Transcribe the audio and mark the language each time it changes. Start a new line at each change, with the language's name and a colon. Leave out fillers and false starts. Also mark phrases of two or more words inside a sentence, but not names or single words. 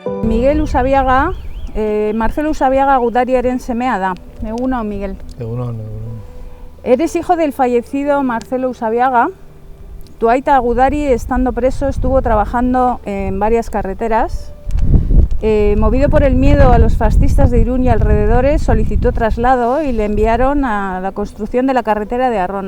Basque: Miguel Usabiaga, Marcelo Usabiaga gudariaren semea da. Egun on, Miguel. Egun on.
Spanish: Eres hijo del fallecido Marcelo Usabiaga. Tu aita Gudari, estando preso, estuvo trabajando en varias carreteras. Movido por el miedo a los fascistas de Irún y alrededores, solicitó traslado y le enviaron a la construcción de la carretera de Arrona.